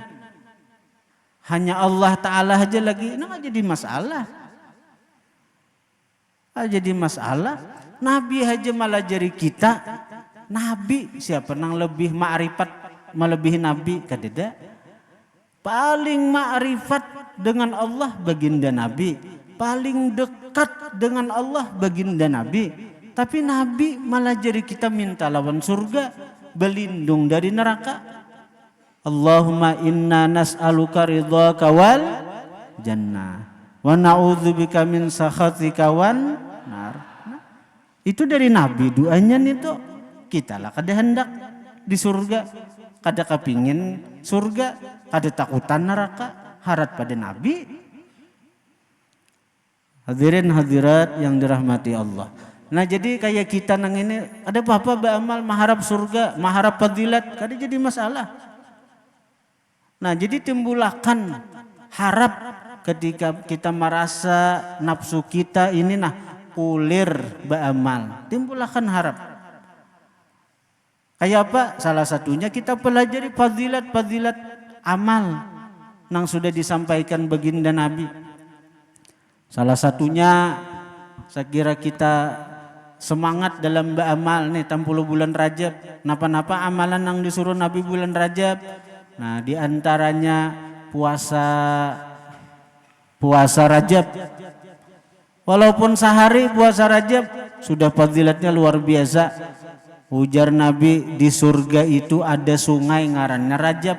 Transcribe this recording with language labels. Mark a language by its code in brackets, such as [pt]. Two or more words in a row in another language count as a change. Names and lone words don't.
[bjn] Hanya Allah Ta'ala aja lagi, nang jadi masalah. Jadi masalah. Nabi aja malah jari kita. Nabi siapa nang lebih ma'rifat melebihi Nabi? Kadeda. Paling ma'rifat dengan Allah baginda Nabi. Paling dekat dengan Allah baginda Nabi. Tapi Nabi malah jadi kita minta lawan surga, berlindung dari neraka. [ar] اللهم إنا نسألك رضاك والجنة ونعوذ بك من سخطك والنار. [bjn] Nah, itu dari Nabi doanya nih tuh. Kita lah kada hendak di surga, kada kepingin surga, kada takutan neraka, harap pada Nabi. [id] Hadirin hadirat yang dirahmati Allah. [bjn] Nah jadi kayak kita nang ini ada apa-apa beramal mengharap surga, mengharap fadilat, kada jadi masalah. Nah jadi timbulahkan harap ketika kita merasa nafsu kita ini ulir beramal, timbulahkan harap. Kayak apa? [id] Salah satunya kita pelajari fadilat-fadilat amal yang sudah disampaikan baginda Nabi. Salah satunya saya kira kita semangat dalam beramal nih 60 bulan Rajab. [bjn] Napa-napa amalan yang disuruh Nabi bulan Rajab. [id] Nah diantaranya puasa Rajab. Walaupun sehari puasa Rajab sudah fadilatnya luar biasa. [bjn] Ujar Nabi di surga itu ada sungai ngarannya Rajab.